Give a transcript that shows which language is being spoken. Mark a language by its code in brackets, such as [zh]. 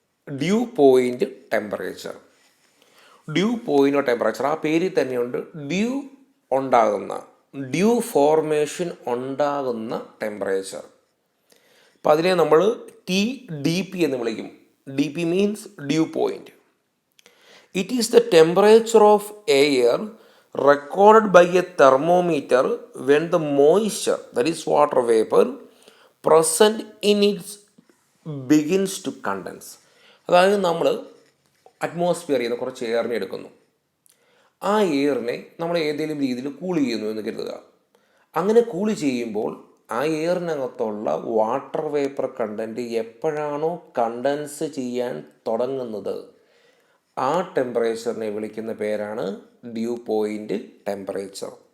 [ml] Due point temperature. Due point temperature ആ പേരിൽ തന്നെയുണ്ട്. ഡ്യൂ ഉണ്ടാകുന്ന, ഡ്യൂ ഫോർമേഷൻ ഉണ്ടാകുന്ന ടെമ്പറേച്ചർ. അപ്പോൾ അതിനെ നമ്മൾ TDP എന്ന് വിളിക്കും. [en] DP means dew point. It is the temperature of air recorded by a thermometer when the moisture, that is water vapor, present in it begins to condense. [ml] അതായത് നമ്മൾ അറ്റ്മോസ്ഫിയറിൽ നിന്ന് കുറച്ച് എയറിനെ എടുക്കുന്നു. ആ എയറിനെ നമ്മൾ ഏതെങ്കിലും രീതിയിൽ കൂൾ ചെയ്യുന്നു എന്ന് കരുതുക. അങ്ങനെ കൂൾ ചെയ്യുമ്പോൾ ആ എയറിനകത്തുള്ള വാട്ടർ വേപ്പർ കണ്ടൻറ്റ് എപ്പോഴാണോ കണ്ടൻസ് ചെയ്യാൻ തുടങ്ങുന്നത് ആ ടെമ്പറേച്ചറിനെ വിളിക്കുന്ന പേരാണ് ഡ്യൂ പോയിൻ്റ് ടെമ്പറേച്ചർ.